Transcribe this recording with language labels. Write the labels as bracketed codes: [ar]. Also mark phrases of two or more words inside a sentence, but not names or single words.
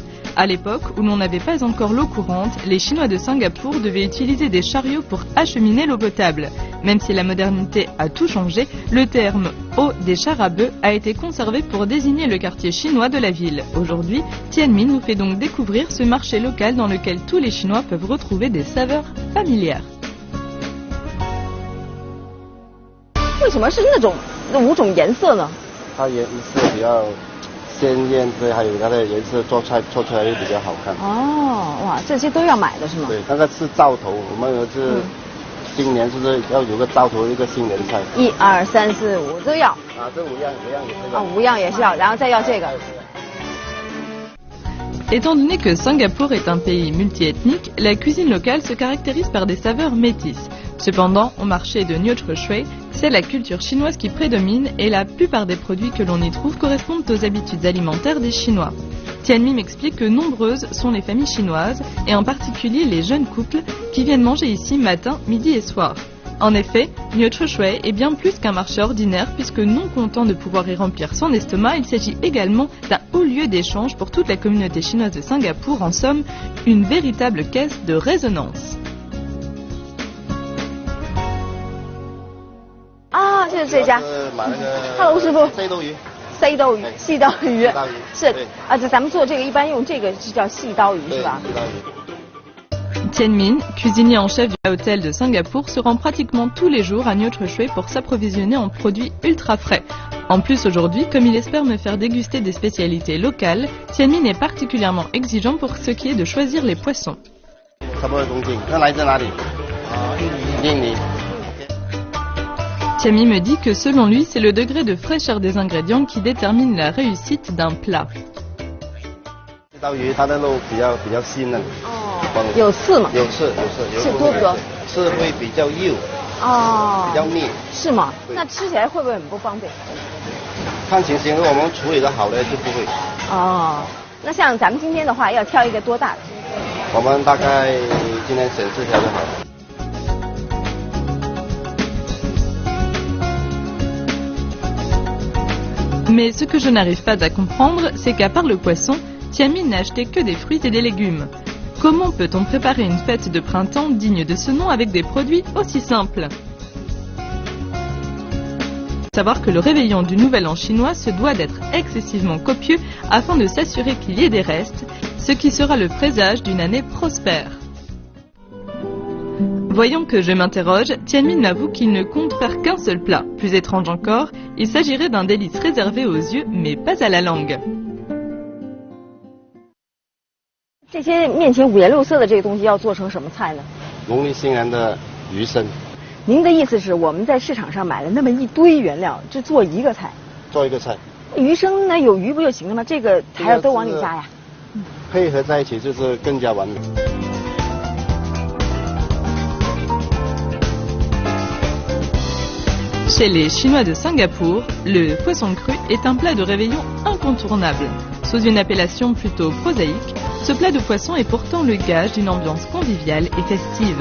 [fr] À l'époque où l'on n'avait pas encore l'eau courante, les Chinois de Singapour devaient utiliser des chariots pour acheminer l'eau potable. Même si la modernité a tout changé, le terme eau des chars à bœufs a été conservé pour désigner le quartier chinois de la ville. Aujourd'hui, Tien Min nous fait donc découvrir ce marché local dans lequel tous les Chinois peuvent retrouver des saveurs familières. [zh] 为什么是那5种颜色呢？它颜色比较鲜艳，对，还有它的颜色做出来会比较好看。哦，哇，这些都要买的是吗？对，那个是灶头，我们是今年就是要有个灶头一个新年菜。 1、2、3、4、5都要。啊，这5样也是要。啊，5样也是要，然后再要这个。 [fr] Étant donné que Singapour est un pays multiethnique, la cuisine locale se caractérise par des saveurs métisses. Cependant, au marché de Nhieu Tre Shui, c'est la culture chinoise qui prédomine et la plupart des produits que l'on y trouve correspondent aux habitudes alimentaires des Chinois. Tien Min m'explique que nombreuses sont les familles chinoises, et en particulier les jeunes couples qui viennent manger ici matin, midi et soir. En effet, Nhieu Tre Shui est bien plus qu'un marché ordinaire puisque non content de pouvoir y remplir son estomac, il s'agit également d'un haut lieu d'échange pour toute la communauté chinoise de Singapour, en somme, une véritable caisse de résonance. [zh] 啊，就是这家。买那个。 Hello，师傅。西刀鱼。西刀鱼，细刀鱼。细刀鱼。是啊，咱们做这个一般用这个是叫细刀鱼是吧？细刀鱼。 [fr] Tien Min, cuisinier en chef du hôtel de Singapour, se rend pratiquement tous les jours à Nhieu Tre Shui pour s'approvisionner en produits ultra frais. En plus aujourd'hui, comme il espère me faire déguster des spécialités locales, Tien Min est particulièrement exigeant pour ce qui est de choisir les poissons. Tien Min me dit que selon lui, c'est le degré de fraîcheur des ingrédients qui détermine la réussite d'un plat. [zh] 细刀鱼它的肉比较细嫩。有刺吗？有刺。刺多不多？刺会比较幼。哦。比较密。是吗？那吃起来会不会很不方便？看情形，如果我们处理的好的就不会。哦，那像咱们今天的话，要挑一个多大的？我们大概今天选4条就好了。 [fr] Mais ce que je n'arrive pas à comprendre, c'est qu'à part le poisson, Tien Min n'a acheté que des fruits et des légumes. Comment peut-on préparer une fête de printemps digne de ce nom avec des produits aussi simples? Savoir que le réveillon du Nouvel An chinois se doit d'être excessivement copieux afin de s'assurer qu'il y ait des restes, ce qui sera le présage d'une année prospère. Voyant que je m'interroge, Tianmin m'avoue qu'il ne compte faire qu'un seul plat. Plus étrange encore, il s'agirait d'un délice réservé aux yeux, mais pas à la langue. [zh] 这些面前五颜六色的这个东西要做成什么菜呢？农历新年的鱼生。您的意思是我们在市场上买了那么一堆原料，就做一个菜？做一个菜。鱼生呢，有鱼不就行了吗？这个还要都往里加呀？配合在一起就是更加完美。 [fr] Chez les Chinois de Singapour, le poisson cru est un plat de réveillon incontournable. Sous une appellation plutôt prosaïque, ce plat de poisson est pourtant le gage d'une ambiance conviviale et festive.